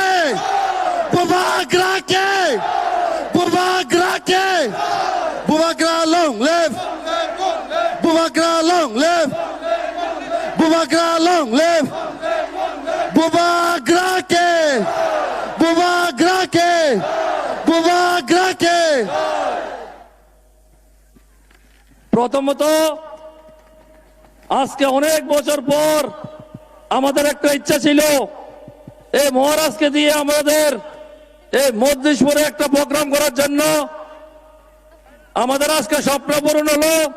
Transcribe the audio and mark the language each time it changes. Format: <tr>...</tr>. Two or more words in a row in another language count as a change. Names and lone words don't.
<trp>Bubagra ke. Bubagra ke.</trp> <en>Bubagra long live. Bubagra long live. Bubagra long live. Bubagra ke.</en> <trp>Bubagra ke. Bubagra ke.</trp> <bn>প্রথমত আজকে অনেক বছর পর আমাদের একটা ইচ্ছা ছিল এই মহারাজকে দিয়ে আমাদের এই মজলিশপুরে একটা প্রোগ্রাম করার জন্য আমাদের আজকে স্বপ্ন পূরণ হলো</bn>